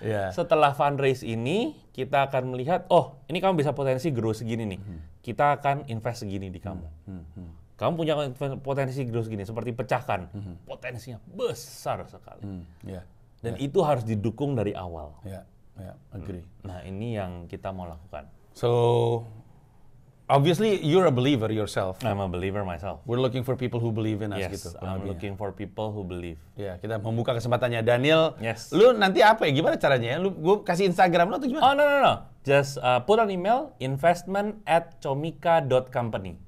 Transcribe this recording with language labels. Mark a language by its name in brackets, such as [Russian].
[Indonesian] Setelah fundraise ini, kita akan melihat, ini kamu bisa potensi grow segini nih. Kita akan invest segini di kamu. Kamu punya potensi grow segini, seperti pecahkan. Potensinya besar sekali. Dan itu harus didukung dari awal. [English] Agree. [Indonesian] Nah, ini yang kita mau lakukan. [English] So, obviously, you're a believer yourself. I'm a believer myself. We're looking for people who believe in us gitu. I'm looking for people who believe. [Indonesian] Kita membuka kesempatannya. Daniel, lu nanti apa ya? Gimana caranya? Gue kasih Instagram lu atau gimana? [English] No. Just put an email, investment@comika.company.